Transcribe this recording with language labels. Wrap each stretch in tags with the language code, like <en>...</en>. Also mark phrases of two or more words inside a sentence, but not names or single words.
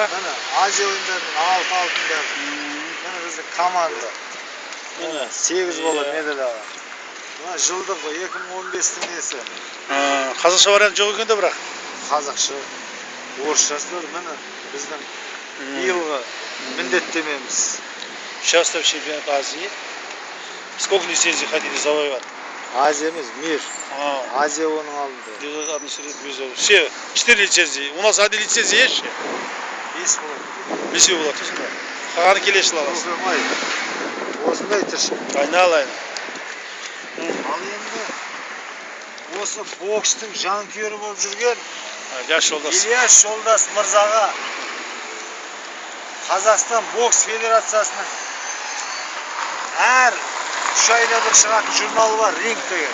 <kk>Міне Азия ойындарының 6 алтын берді. Міне біздің команда 8 бала медаль алған. Жылдық 2015-тің несі. Қазақша вариант жоқ екен де бірақ. Қазақша, орысшасы бар. Міне біздің биылғы міндеттемеміз.</kk> <ru>Участвовать в чемпионате Азии. Сколько лицензий хотите завоевать?</ru> <kk>Азия емес, мир. Азия оның алдында.</kk> <ru>Все, 4 лицензии. У нас 1 лицензия есть ще?</ru> <kk>5 болады. 5 болады, тұрсын ба? Қағаны келесі аласыз. Осындай тіршілік. Айналайын. Ал енді осы бокстың жанкүйері болып жүрген Ильяс Жолдас мырзаға Қазақстан бокс федерациясының әр 3 айда бір шығатын журналы бар, ринг деген.</kk>